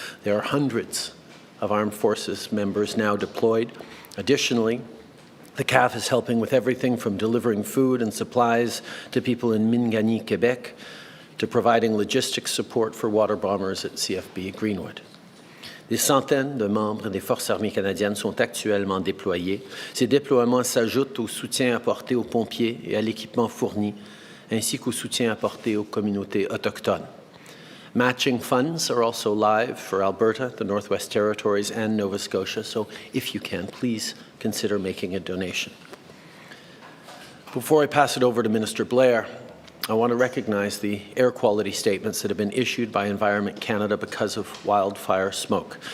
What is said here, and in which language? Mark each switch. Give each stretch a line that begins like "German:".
English: There are hundreds of Armed Forces members now deployed. Additionally, the CAF is helping with everything from delivering food and supplies to people in Mingani, Quebec, to providing logistics support for water bombers at CFB Greenwood.
French: Des centaines de membres des Forces armées canadiennes sont actuellement déployés. Ces déploiements s'ajoutent au soutien apporté aux pompiers et à l'équipement fourni, ainsi qu'au soutien apporté aux communautés autochtones.
English: Matching funds are also live for Alberta, the Northwest Territories, and Nova Scotia, so if you can, please consider making a donation. Before I pass it over to Minister Blair, I want to recognize the air quality statements that have been issued by Environment Canada because of wildfire smoke.